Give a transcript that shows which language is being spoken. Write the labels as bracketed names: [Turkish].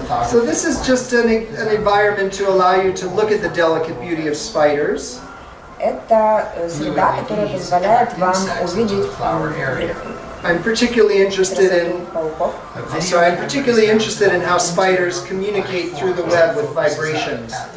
[English] So this is just an environment to allow you to look at the delicate beauty of spiders. [Russian] Это среда, которая позволяет вам увидеть [English] I'm particularly interested in [Russian] пауков. [English] I'm particularly interested in how spiders communicate through the web with vibrations.